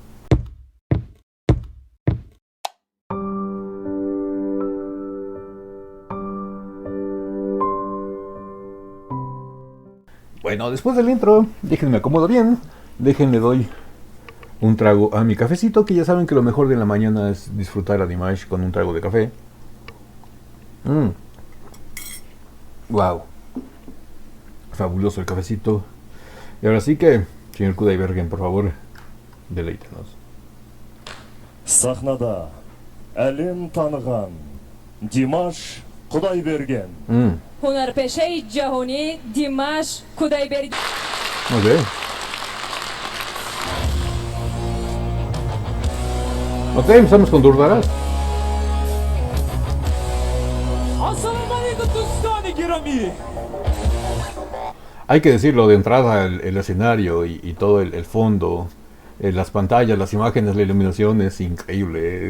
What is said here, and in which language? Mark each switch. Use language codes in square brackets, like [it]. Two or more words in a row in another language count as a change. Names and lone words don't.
[es] Bueno, después del intro, déjenme acomodo bien, déjenle doy un trago a mi cafecito, que ya saben que lo mejor de la mañana es disfrutar a Dimash con un trago de café. Wow, fabuloso el cafecito. Y ahora sí que, señor Kudaibergen, por favor, deleítenos. [kk] Сахнада әлем таныған Димаш Kudaybergen. [tg] Ҳунарпешаи ҷаҳонӣ Dimash Kudaybergen. [es] Ok. Ok, empezamos con Durdaraz. [tg] Ассалому алейкум дӯстони гиромӣ. [es] Hay que decirlo de entrada, el escenario y todo el fondo, las pantallas, las imágenes, la iluminación es increíble.